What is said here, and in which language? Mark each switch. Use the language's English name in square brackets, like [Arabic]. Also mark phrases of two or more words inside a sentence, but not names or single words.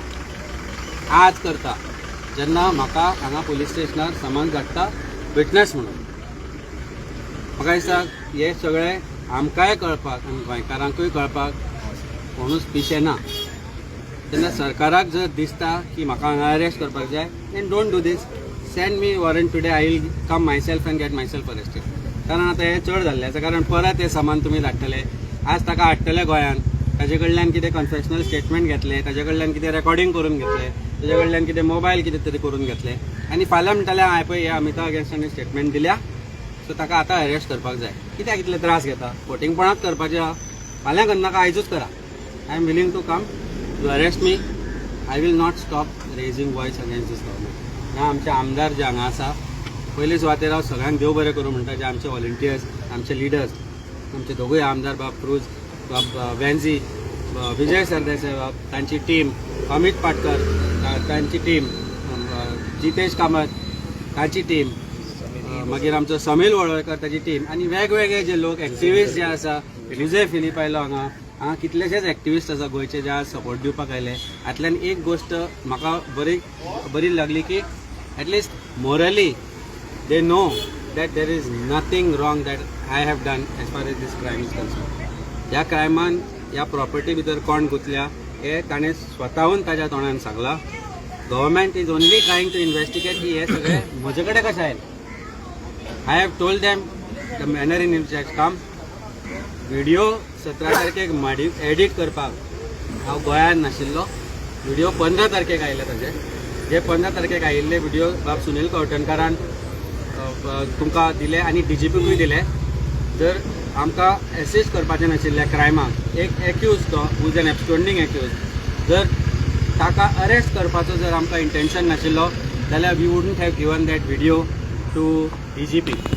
[Konkani] आज करता जेन्ना म्हाका हांगा पुलीस स्टेशनार समन्स धाडटा विटनेस म्हणून. म्हाका दिसता हे सगळें आमकांय कळपाक आनी गोंयकारांकूय कळपाक कोणूच पिशे ना. तेन्ना सरकाराक जर दिसता की म्हाका हांगा अरेस्ट करपाक जाय [English] then don't do this. send me warrant today. I will come myself and get myself arrested. [Konkani] कारण आतां हें चड जाल्लें आसा. कारण परत हे सामान तुमी धाडटले. आज ताका हाडटले गोंयांत ताजे कडल्यान कितें [English] confessional statement [Konkani] घेतले, ताजे कडल्यान कितें रेकॉर्डिंग करून घेतले, ताजे कडल्यान कितें मोबायल कितें तरी करून घेतले आनी फाल्यां म्हणटाले हांवें पळय हे अमिता अगेन्स्टांनी स्टेटमेंट दिल्या सो ताका आतां अरेस्ट करपाक जाय. कित्याक इतले त्रास घेता? फोटिंगपणाक करपाचें आहा. फाल्यां करनाका आयजूच करा. [English] I am willing to come to arrest me. I will not stop raising voice against this government. [Konkani] ह्या आमचे आमदार जे हांगा आसा पयले सुवातेर हांव सगळ्यांक देव बरें करूं म्हणटा. जे आमचे व्हॉलंटियर्स, आमचे लिडर्स, आमचे दोगूय आमदार बाब क्रूज, बाब वेन्झी, विजय सरदेसाय बाब, तांची टीम, अमित पाटकर तांची टीम, जितेश कामत ताची टीम, मागीर आमचो समील वळवयकर ताची टीम आनी वेगवेगळे जे लोक एक्टिविस्ट जे आसा. रिजे फिलीप आयलो हांगा कितलेशेच एक्टिविस्ट आसा गोंयचे जे आज सपोर्ट दिवपाक आयले. हातल्यान एक गोश्ट म्हाका बरी लागली की [English] at least morally they know that there is nothing wrong that I have done as far as this crime is concerned. [Konkani] ह्या क्रायमान ह्या प्रॉपर्टी भितर कोण गुंतल्या हे ताणें स्वताहून ताच्या तोंडान सांगला. [English] government is only trying to investigate [Konkani] की हे सगळे म्हजे कडेन कशें आयले. [English] I have told them the manner in which has come. [Konkani] व्हिडिओ 17 तारखेक एडिट करपाक हांव गोंयांत नाशिल्लो. व्हिडिओ 15 तारखेक आयले ताजे. जे 15 तारखेक आयिल्ले व्हिडिओ बाब सुनील कवटणकारान तुमकां दिले आनी DGPकूय दिले. जर आमकां एसिस्ट करपाचें नाशिल्ल्या क्रायमाक एक एक्यूज तो [English] who's an absconding accused, [Konkani] जर ताका अरेस्ट करपाचो जर आमकां इंटेंशन नाशिल्लो जाल्यार [English] we wouldn't have given that video to DGP.